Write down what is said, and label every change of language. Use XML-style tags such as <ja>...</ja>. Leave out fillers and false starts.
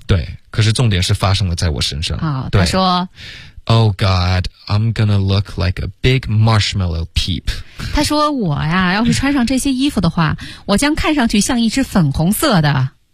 <zh>对，可是重点是发生了在我身上。哦，他说</zh> <en>，Oh God, I'm gonna look like a big marshmallow peep.</en> <zh>他说我呀，要是穿上这些衣服的话，我将看上去像一只粉红色的。</zh>